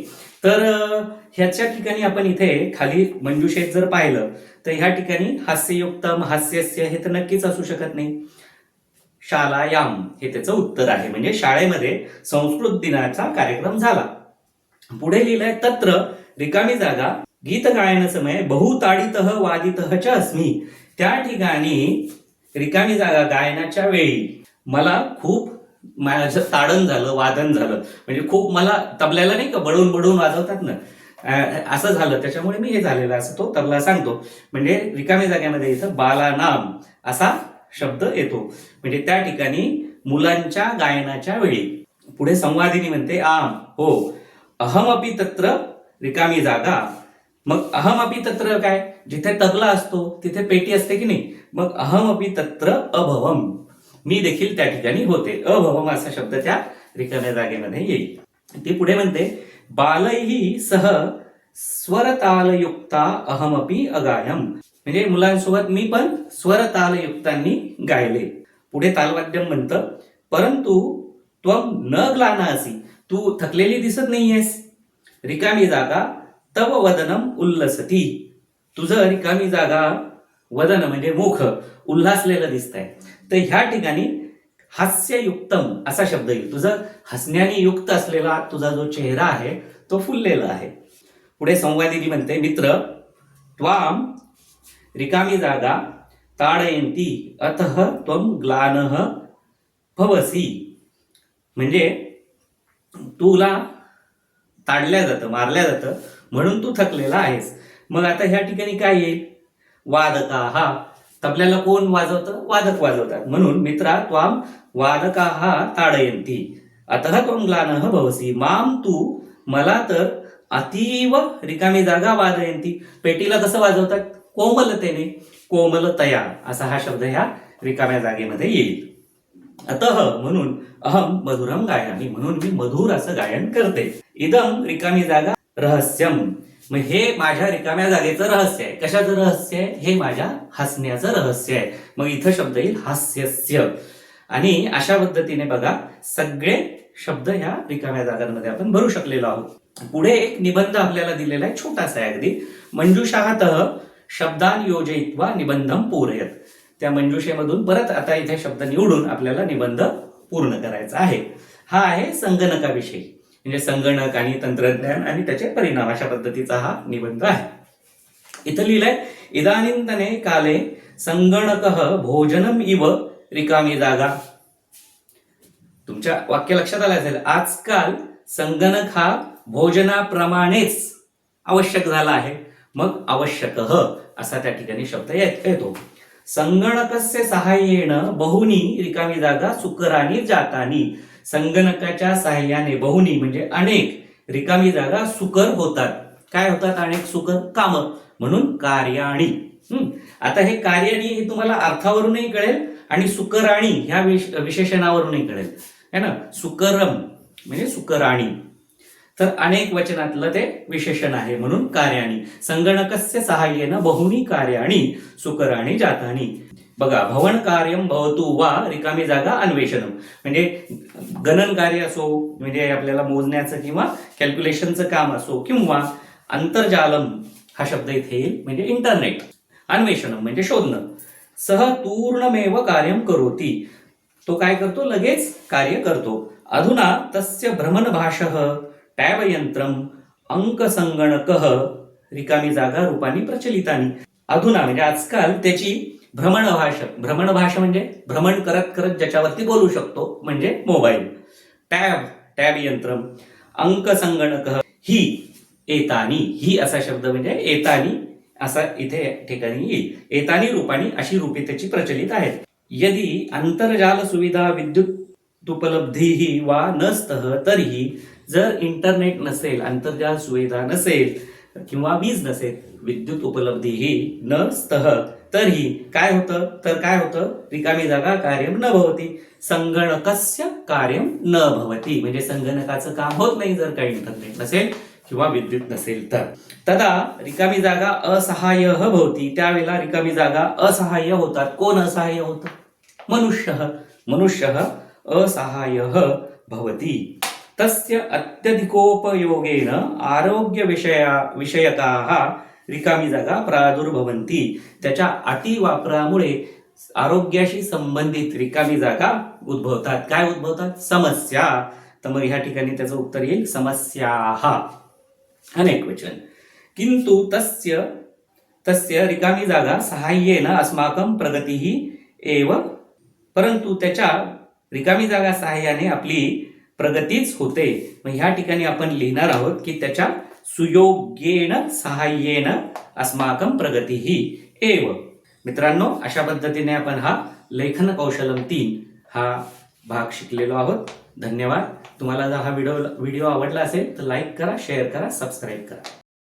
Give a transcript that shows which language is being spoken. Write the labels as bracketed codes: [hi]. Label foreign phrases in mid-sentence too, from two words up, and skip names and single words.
[mr] तर ह्याच्या ठिकाणी आपण इथे खाली मंजुषेत जर पाहिलं तर ह्या ठिकाणी [sa] हास्ययुक्तम, हास्यस्य [mr] हे तर नक्कीच असू शकत नाही. शालायाम हे त्याचं उत्तर आहे, म्हणजे शाळेमध्ये संस्कृत दिनाचा कार्यक्रम झाला. पुढे लिहिलंय [sa] तत्र [mr] रिकामी जागा [sa] गीत गायन समय बहुताडितः वादितः च अस्मि, [mr] त्या ठिकाणी रिकामी जागा गायनाच्या वेळी मला खूप माझं ताडण झालं, वादन झालं, म्हणजे खूप मला तबल्याला नाही का बडवून बडवून वाजवतात ना, असं झालं, त्याच्यामुळे मी हे झालेलं असं तो तबला सांगतो. म्हणजे रिकामी जागेमध्ये इथं बालानाम असा शब्द येतो, म्हणजे त्या ठिकाणी मुलांच्या गायनाच्या वेळी. पुढे संवादिनी म्हणते आम, हो, [sa] अहमपि तत्र [mr] रिकामी जागा. मग [sa] अहमपि तत्र [mr] काय? जिथे तबला असतो तिथे पेटी असते की नाही, मग [sa] अहमपि तत्र अभवम, [mr] मी देखील त्या ठिकाणी होते. अभवम असा शब्द त्या रिकाम्या जागेमध्ये येईल. ती पुढे म्हणते [sa] बालैहि सह स्वरतालयुक्ता अहमपि अगायम, [mr] म्हणजे मुलांसोबत मी पण स्वरतालयुक्तांनी गायले. पुढे तालवाद्यम म्हणतं [sa] परंतु त्वम न ग्लानासी, [mr] तू थकलेली दिसत नाहीयेस. रिकामी जागा [sa] तव वदनम उल्लसती, [mr] तुझं रिकामी जागा वदन म्हणजे मुख उल्हासलेलं दिसतंय. तर ह्या ठिकाणी हास्ययुक्तम असा शब्द येईल. तुझं हसण्याने युक्त असलेला तुझा जो चेहरा आहे तो फुललेला आहे. पुढे संवादिनी म्हणते [sa] मित्र त्वाम [mr] रिकामी जागा [sa] ताडयंती अतः त्वम ग्लानः भवसी, [mr] म्हणजे तुला ताडल्या जातं, मारल्या जातं, म्हणून तू थकलेला आहेस. मग आता ह्या ठिकाणी काय येईल? वादकाः, तबल्याला कोण वाजवतं? वादक वाजवतात. म्हणून मित्रा [sa] त्वाम वादकाः ताडयंती अतः त्वम ग्लानः भवसी, माम [mr] तू, मला तर अतीव रिकामी जागा वादयंती, पेटीला कसं वाजवतात? कोमलतेने, कोमलतया असा हा शब्द ह्या रिकाम्या जागेमध्ये येईल. [sa] अतः म्हणून अहम मधुरम गायामी, [mr] म्हणून मी मधुर असं गायन करते. इदम रिकामी जागा रहस्यम, मग हे माझ्या रिकाम्या जागेचं रहस्य आहे. कशाचं रहस्य आहे? हे माझ्या हसण्याचं रहस्य आहे. मग इथं शब्द येईल हास्यस्य. आणि अशा पद्धतीने बघा सगळे शब्द ह्या रिकाम्या जागांमध्ये आपण भरू शकलेलो आहोत. पुढे एक निबंध आपल्याला दिलेला आहे, छोटासा आहे अगदी. [sa] मंजुषातः शब्दान योजयित्वा निबंधम पूरयत. [mr] त्या मंजुषेमधून परत आता इथे शब्द निवडून आपल्याला निबंध पूर्ण करायचा आहे. हा आहे संगणकाविषयी, म्हणजे संगणक आणि तंत्रज्ञान आणि त्याचे परिणाम, अशा पद्धतीचा हा निबंध आहे. इथं लिहिलंय, [sa] इदानींतने काले संगणकः भोजनम इव [mr] रिकामी जागा. तुमच्या वाक्य लक्षात आलं असेल, आजकाल संगणक हा भोजनाप्रमाणेच आवश्यक झाला आहे. मग आवश्यकः असा त्या ठिकाणी शब्द येतो. [sa] संगणकस्य सहाय्येन बहुनी [mr] रिकामी जागा [sa] सुकरानी जातानी. [mr] संगणकाच्या सहाय्याने बहुनी म्हणजे अनेक रिकामी जागा सुकर होतात. काय होतात अनेक सुकर? कामं. म्हणून कार्याणी. आता हे कार्याणी हे तुम्हाला अर्थावरूनही कळेल आणि सुकराणी ह्या विशेषणावरूनही कळेल, [hi] है ना. [mr] सुकरम म्हणजे सुकराणी, तर अनेक वचनातलं ते विशेषण आहे, म्हणून कार्याणी. [sa] संगणकस्य सहाय्येन बहुनी कार्याणी सुकराणी जातानी. बघा, भवन कार्यम भवतु वा [mr] रिकामी जागा [sa] अन्वेषणम. [mr] म्हणजे गणन कार्य असो, म्हणजे आपल्याला मोजण्याचं किंवा कॅल्क्युलेशनचं काम असो, किंवा अंतर्जालम हा शब्द इथे येईल, म्हणजे इंटरनेट. अन्वेषणम म्हणजे शोधणं. [sa] सह तूर्णमेव कार्यम करोती. [mr] तो काय करतो? लगेच कार्य करतो. [sa] अधुना तस्य भ्रमणभाषः टॅब यंत्रम अंकसंगणकः [mr] रिकामी जागा [sa] रूपानी प्रचलितानी. [mr] अधुना म्हणजे आजकाल त्याची भ्रमणभाषा म्हणजे भ्रमण करत करत ज्याच्यावरती बोलू शकतो, म्हणजे मोबाईल. [sa] टॅब यंत्रम अंकसंगणकः ही एतानी. [mr] ही असा शब्द म्हणजे एतानी असा इथे ठिकाणी येईल. [sa] एतानी रूपानी [mr] अशी रूपे त्याची प्रचलित आहेत. [sa] यदि अंतर्जाल सुविधा विद्युत उपलब्धीही वा नस्तः तरीही. [mr] जर इंटरनेट नसेल, अंतर्जाल सुविधा नसेल किंवा वीज नसेल, [sa] विद्युत उपलब्धीही नस्तः [mr] तरीही काय होतं? तर काय होतं? रिकामी जागा [sa] कार्यम न भवती. संगणकस्य कार्यम न भवती [mr] म्हणजे संगणकाचं काम होत नाही जर काही इंटरनेट नसेल किंवा विद्युत नसेल तर. [sa] तदा [mr] रिकामी जागा [sa] असहाय्य भवती. [mr] त्यावेळेला रिकामी जागा असहाय्य होतात. कोण असहाय्य होतं? [sa] मनुष्यः असहाय्य भवती. तस्य अत्यधिकोपयोगेन आरोग्य विषयकाः [mr] रिकामी जागा [sa] प्रादुर्भवन्ति. [mr] त्याच्या अतिवापरामुळे आरोग्याशी संबंधित रिकामी जागा उद्भवतात. काय उद्भवतात? समस्या. तर मग ह्या ठिकाणी त्याचं उत्तर येईल समस्याः. अनेक वचन. [sa] किंतु तस्य [mr] रिकामी जागा [sa] सहाय्येन अस्माकं प्रगतीही एव. [mr] परंतु त्याच्या रिकामी जागा सहाय्याने आपली प्रगतीच होते. मग ह्या ठिकाणी आपण लिहिणार आहोत की त्याच्या [sa] सुयोग्येन सहाय्येन अस्माकं प्रगतीही एव. [mr] मित्रांनो, अशा पद्धतीने आपण हा लेखन कौशलम 3 हा भाग शिकलेलो आहोत. धन्यवाद. तुम्हाला जर हा व्हिडिओ आवडला असेल तर लाईक करा, शेअर करा, सबस्क्राईब करा.